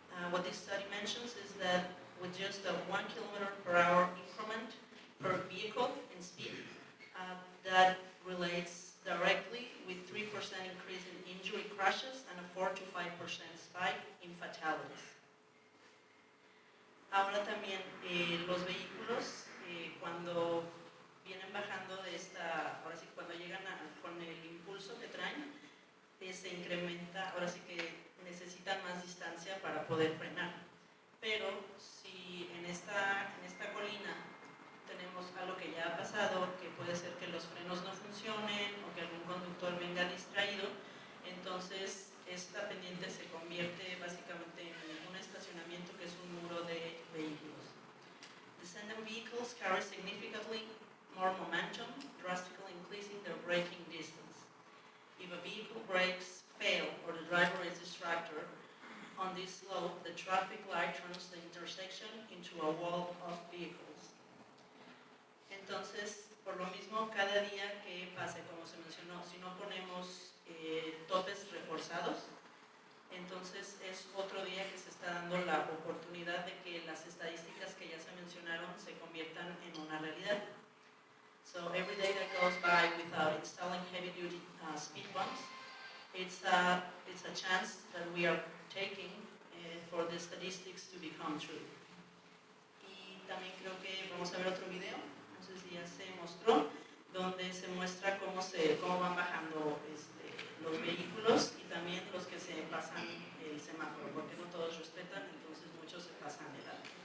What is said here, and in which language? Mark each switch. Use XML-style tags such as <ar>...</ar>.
<en>What this study mentions is that with just a 1 km/h increment per vehicle in speed, that relates directly with 3% increase in injury crashes and a 4 to 5% spike in fatalities.</en> <es>Ahora también los vehículos cuando vienen bajando de esta, ahora sí cuando llegan con el impulso que traen, se incrementa, ahora sí que necesitan más distancia para poder frenar. Pero si en esta colina tenemos algo que ya ha pasado, que puede ser que los frenos no funcionen o que algún conductor venga distraído, entonces esta pendiente se convierte básicamente en un estacionamiento que es un muro de vehículos.</es> <en>Descending vehicles carry significantly more momentum, drastically increasing their braking distance. If a vehicle brakes fail or the driver is distracted on this slope, the traffic light turns the intersection into a wall of vehicles.</en> <es>Entonces, por lo mismo, cada día que pase, como se mencionó, si no ponemos topes reforzados, entonces es otro día que se está dando la oportunidad de que las estadísticas que ya se mencionaron se conviertan en una realidad.</es> <en>So every day that goes by without installing heavy-duty speed bumps, it's a chance that we are taking for the statistics to become true.</en> <es>Y también creo que vamos a ver otro video. Si ya se mostró, donde se muestra cómo van bajando los vehículos y también los que se pasan el semáforo, porque no todos respetan, entonces muchos se pasan de largo.</es>